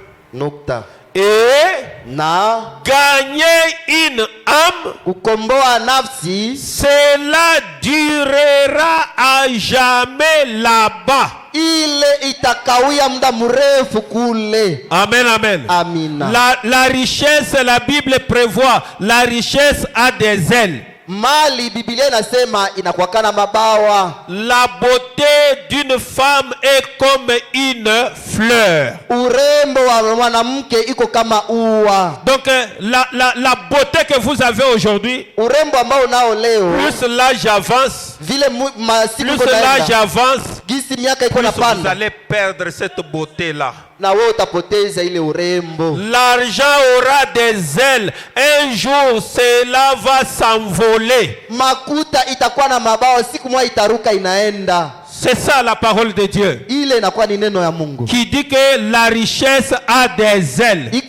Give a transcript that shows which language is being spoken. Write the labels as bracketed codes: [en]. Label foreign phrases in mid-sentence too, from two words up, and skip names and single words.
[fr] Et gagner une âme, cela durera à jamais là-bas. Amen, amen. La richesse, la Bible prévoit, la richesse a des ailes. [sw] Mali Biblia inasema inakuwakana mabawa. [fr] La beauté d'une femme est comme une fleur. [sw] Urembo wa mwanamke iko kama ua. [fr] Donc la beauté que vous avez aujourd'hui, [sw] urembo ambao unao leo, [fr] plus l'âge avance, [sw] vile masiku [fr] plus l'âge avance, [sw] gisi miaka iko [fr] plus [sw] napanda, [fr] vous allez perdre cette beauté là. L'argent aura des ailes. Un jour, cela va s'envoler. C'est ça la parole de Dieu. Qui dit que la richesse a des ailes.